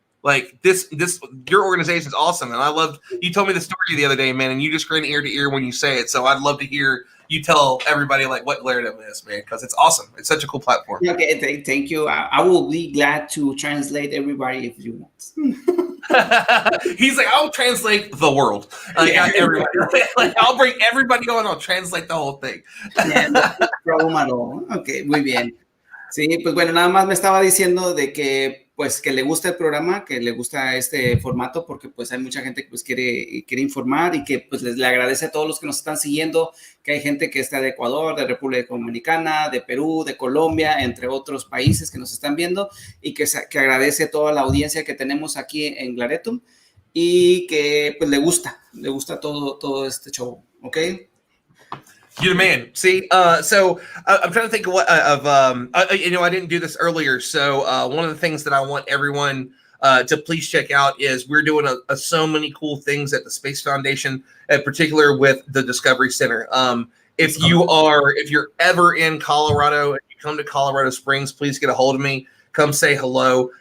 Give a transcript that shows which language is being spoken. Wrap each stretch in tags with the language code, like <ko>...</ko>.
<en>Like this, your organization is awesome, and I loved. You told me the story the other day, man, and you just grin ear to ear when you say it. So I'd love to hear you tell everybody like what Glaretum is, man, because it's awesome. It's such a cool platform. Okay, thank you. I will be glad to translate everybody if you want. He's like, I'll translate the world. Everybody. Like, I'll bring everybody on. I'll translate the whole thing. No problem at all. Okay,</en> <es>muy bien. Sí, pues bueno, nada más me estaba diciendo de que pues que le gusta el programa, que le gusta este formato porque pues hay mucha gente que pues quiere informar y que pues le agradece a todos los que nos están siguiendo, que hay gente que está de Ecuador, de República Dominicana, de Perú, de Colombia, entre otros países que nos están viendo y que agradece a toda la audiencia que tenemos aquí en Glaretum y que pues le gusta todo este show, ¿ok?</es> <en>You're the man. See, so I'm trying to think of what I didn't do this earlier. So one of the things that I want everyone to please check out is we're doing so many cool things at the Space Foundation, in particular with the Discovery Center. If you're ever in Colorado and you come to Colorado Springs, please get a hold of me. Come say hello.</en>